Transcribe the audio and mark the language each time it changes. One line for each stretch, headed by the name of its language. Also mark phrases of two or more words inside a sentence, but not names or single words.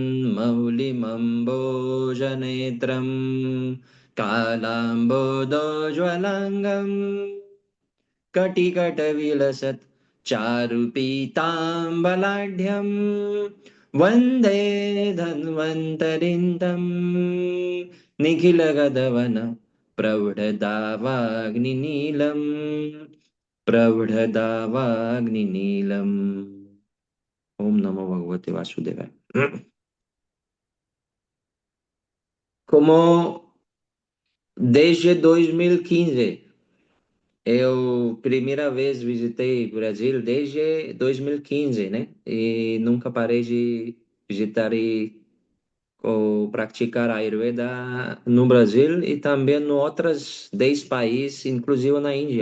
Sanskrit: मौलिमम्बोजनेत्रम् कलाम्बोदोज्वलाङ्गम् कटिकटविलसत् चारुपीताम्बलाढ्यं वन्दे धन्वन्तरिं तं निखिलगदवन प्रौढदावाग्निनीलम् प्रौढदावाग्निनीलम् ओम नमो भगवते वासुदेवाय।
Portuguese: Como desde 2015 eu, primeira vez, visitei o Brasil desde 2015, né? E nunca parei de visitar ou praticar a Ayurveda no Brasil e também em outros 10 países, inclusive na Índia.